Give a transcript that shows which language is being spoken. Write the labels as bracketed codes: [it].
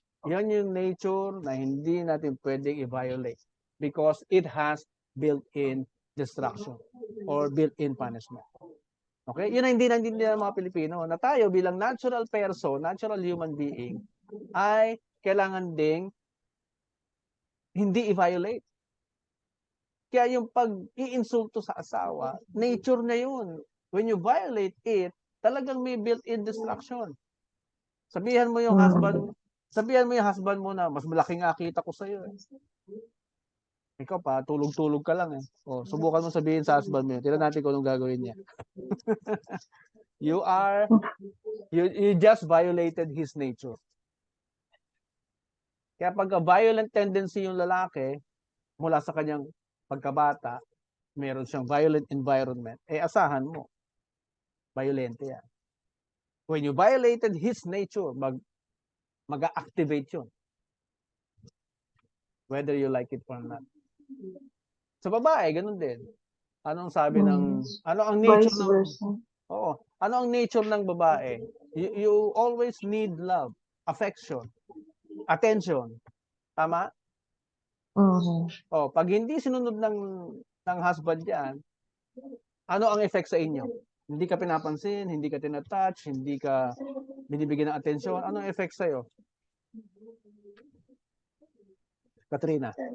[tl] Yan yung nature na hindi natin pwedeng i-violate [en] because it has built-in destruction or built-in punishment. Okay? [tl] Yun ang hindi naintindihan ng mga Pilipino na tayo bilang [en] natural person, natural human being, [tl] ay kailangan ding hindi i-violate. Kaya yung pag-iinsulto sa asawa, nature na yun. [en] When you violate it, [tl] talagang [en] may built-in destruction. [tl] Sabihan mo yung husband mo na mas malaki nga kita ko sa iyo. Ikaw pa, tulog-tulog ka lang eh. O, subukan mo sabihin sa husband mo yun. Tingnan natin kung anong gagawin niya. [en] You just violated his nature. [tl] Kaya pagka violent tendency yung lalaki, mula sa kanyang pagkabata, meron siyang violent environment, eh asahan mo, violente yan. [en] When you violated his nature, [tl] mag-activate yun. [en] Whether you like it or not. [tl] Sa babae, ganun din. Ano ang nature [en] Vice [tl] ng, [en] versa. [tl] ano ang nature ng babae? [en] You always need love, affection, attention. [tl] Tama? Pag hindi sinunod ng husband yan, ano ang effect sa inyo? Hindi ka pinapansin, hindi ka tinatouch, hindi ka binibigyan ng atensyon. Ano ang effect sa'yo? Katrina?